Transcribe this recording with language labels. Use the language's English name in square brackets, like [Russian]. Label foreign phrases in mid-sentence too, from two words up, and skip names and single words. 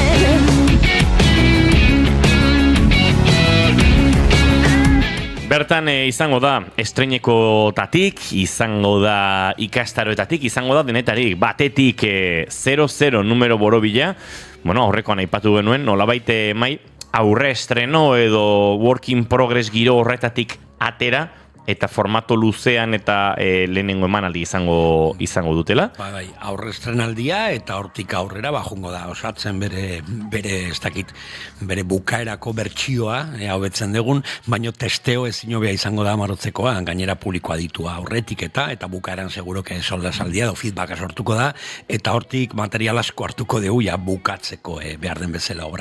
[Basque] Bertan izango da estrenekotatik, izango da ikastaroetatik, izango da denetarik, batetik 00 numero borobila, horrekoan aipatu genuen, nolabait Mai aurre estreno edo [English] work in progress [Basque] giro horretatik atera, eta formato luzean eta lehenengo emanaldi izango dutela. Aurre estrenaldia eta hortik aurrera jungo da osatzen bere ez dakit, bere bukaerako bertsioa, hobetzen dugun, baino testeo ezin hobea izango da Amarotzekoa, gainera publikoa ditua aurretik eta bukaeran seguroke soldasaldia edo feedbacka sortuko da, eta hortik material asko hartuko dugu bukatzeko behar den bezala obra.